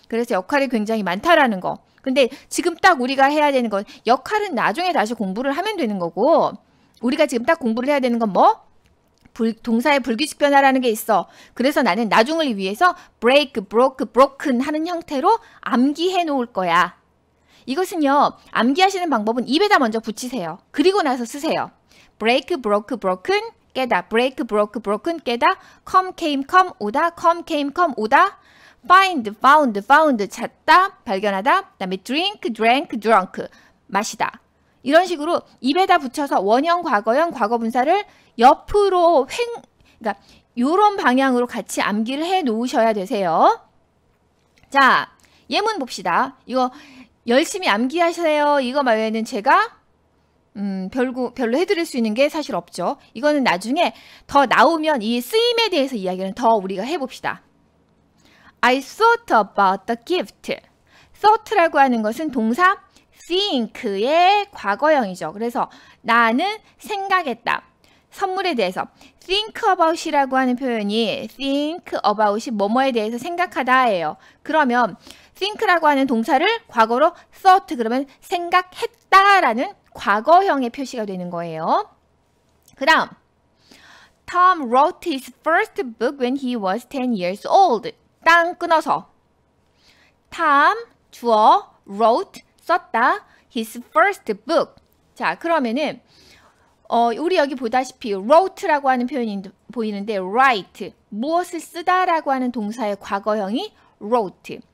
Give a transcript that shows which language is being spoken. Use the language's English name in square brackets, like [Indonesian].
[Korean] 그래서 역할이 굉장히 많다라는 거. 근데 지금 딱 우리가 해야 되는 건 역할은 나중에 다시 공부를 하면 되는 거고 우리가 지금 딱 공부를 해야 되는 건 뭐? 동사의 불규칙 변화라는 게 있어. 그래서 나는 나중을 위해서 [English] break, broke, broken [Korean] 하는 형태로 암기해 놓을 거야. 이것은요. 암기하시는 방법은 입에다 먼저 붙이세요. 그리고 나서 쓰세요. [English] break, broke, broken 깨다. break, broke, broken 깨다. come, came, come 오다. come, came, come 오다. find, found, found 찾다. [Korean] 발견하다. 그 다음에 [English] drink, drank, drunk [Korean] 마시다. 이런 식으로 입에다 붙여서 원형, 과거형, 과거분사를 옆으로 그러니까 요런 방향으로 같이 암기를 해 놓으셔야 되세요. 자, 예문 봅시다. 이거 열심히 암기하세요. 이거 말고는 제가 별로 해드릴 수 있는 게 사실 없죠. 이거는 나중에 더 나오면 이 쓰임에 대해서 이야기는 더 우리가 해봅시다. [English] I thought about the gift. [Korean] thought라고 하는 것은 동사 think의 과거형이죠. 그래서 나는 생각했다. 선물에 대해서 think about이라고 하는 표현이 think about이 뭐뭐에 대해서 생각하다예요. 그러면 think라고 하는 동사를 과거로 thought 그러면 생각했다라는 과거형의 표시가 되는 거예요. 그 다음 [English] Tom wrote his first book when he was 10 years old. [Korean] 땅 끊어서 Tom 주어 wrote 썼다. [English] his first book. [Korean] 자, 그러면은 우리 여기 보다시피 wrote라고 하는 표현이 보이는데 write, 무엇을 쓰다라고 하는 동사의 과거형이 wrote.